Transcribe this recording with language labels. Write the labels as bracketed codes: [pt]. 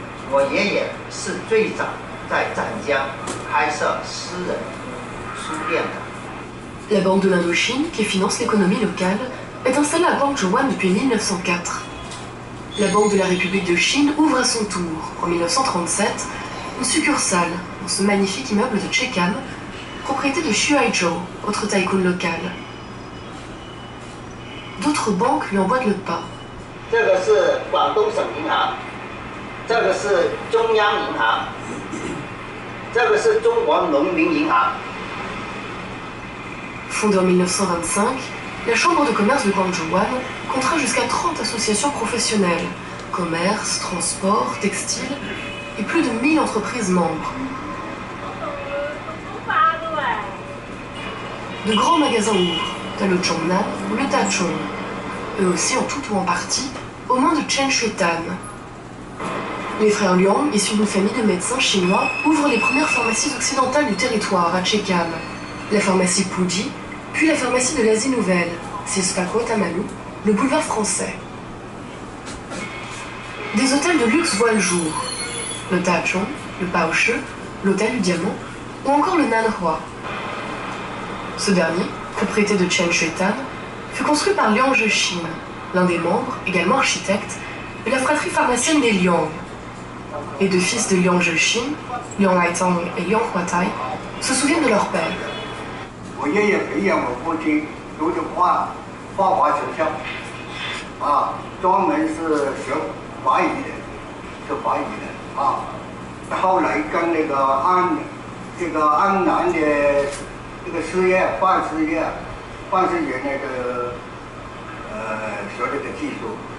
[zh] 我爷爷是最早在湛江开设私人书店的。 [fr] La Banque de l'Indochine, qui finance l'économie locale, est installée à Guangzhouan depuis 1904. La Banque de la République de Chine ouvre à son tour, en 1937, une succursale dans ce magnifique immeuble de Chekam, propriété de Xu Haizhou, autre tycoon local. D'autres banques lui emboîtent le pas. [zh] 这个是广东省银行。这个是中央银行，这个是中国农民银行。 [fr] Fondée en 1925, la Chambre de commerce de Guangzhouan comptera jusqu'à 30 associations professionnelles, commerce, transport, textile, et plus de 1000 entreprises membres. De grands magasins ouvrent, tel le Chongnan ou le Tachong, eux aussi en tout ou en partie, aux mains de Chen Xuetan. Les frères Liang, issus d'une famille de médecins chinois, ouvrent les premières pharmacies occidentales du territoire à Chekam. La pharmacie Puji, puis la pharmacie de l'Asie Nouvelle, Sispaco Tamalu, le boulevard français. Des hôtels de luxe voient le jour. Le Tachong, le Paoche, l'hôtel du Diamant, ou encore le Nanhua. Ce dernier, propriété de Chen Xuetan, fut construit par Liang Zhexin, l'un des membres, également architecte, de la fratrie pharmacienne des Liang. Les deux fils de Liang Zhexin, Liang Haitang et Liang Huatai, se souviennent de leur père. [zh] 我爷爷培养我父亲读的画画学校，专门是学法语的，是法语的啊。后来跟那个安南的这个事业办事业那个学这个技术。